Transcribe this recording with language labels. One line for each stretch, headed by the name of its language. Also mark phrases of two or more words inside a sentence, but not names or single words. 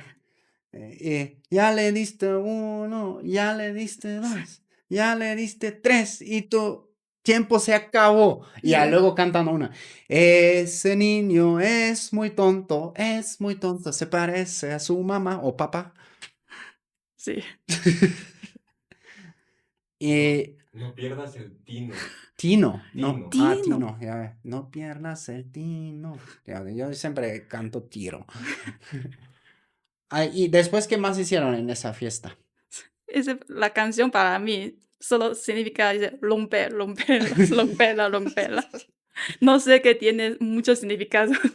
Spanish: Ya le diste 1, ya le diste 2, ya le diste 3 y tu tiempo se acabó. Y ya Sí. luego cantan una. Ese niño es muy tonto, se parece a su mamá o papá. Sí. Y No pierdas el tino. Tino, no, Tino. Tino. Tino, ya, no pierdas el tino. Ya, yo siempre canto tiro. Y después, ¿qué más hicieron en esa fiesta? La canción para mí solo significa dice, romper, romperla, romperla, romperla. No sé qué tiene mucho significado.